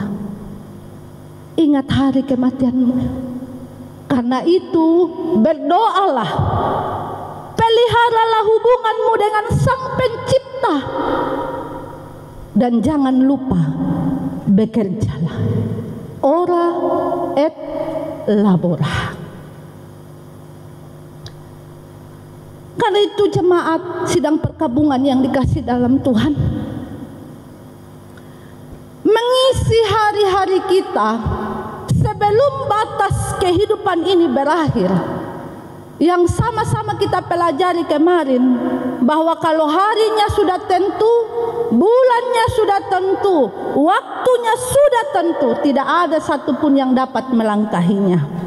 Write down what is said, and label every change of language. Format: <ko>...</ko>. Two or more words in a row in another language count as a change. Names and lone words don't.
<id>Ingat hari kematianmu. Karena itu berdoalah. Peliharalah hubunganmu dengan Sang Pencipta. Dan jangan lupa bekerjalah.</id> <la>Ora et labora.</la> <id>Karena itu jemaat sidang perkabungan yang dikasih dalam Tuhan, mengisi hari-hari kita sebelum batas kehidupan ini berakhir, yang sama-sama kita pelajari kemarin, bahwa kalau harinya sudah tentu, bulannya sudah tentu, waktunya sudah tentu, tidak ada satupun yang dapat melangkahinya.</id>